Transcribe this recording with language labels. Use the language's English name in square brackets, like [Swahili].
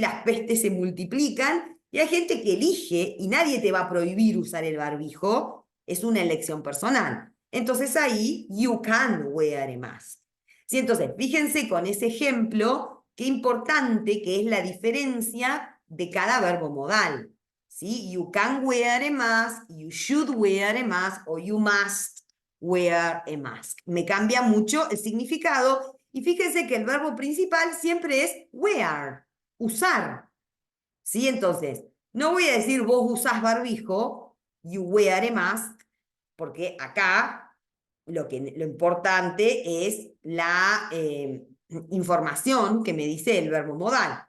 [Spanish] Las pestes se multiplican y hay gente que elige y nadie te va a prohibir usar el barbijo, es una elección personal. Entonces ahí, [English] you can wear a mask. [Spanish] ¿Sí? Entonces, fíjense con ese ejemplo qué importante que es la diferencia de cada verbo modal. ¿Sí? [English] You can wear a mask, you should wear a mask o you must wear a mask. [Spanish] Me cambia mucho el significado y fíjense que el verbo principal siempre es wear, usar. ¿Sí? Entonces, no voy a decir vos usás barbijo, [English] you wear a mask, [Spanish] porque acá lo importante es la información que me dice el verbo modal.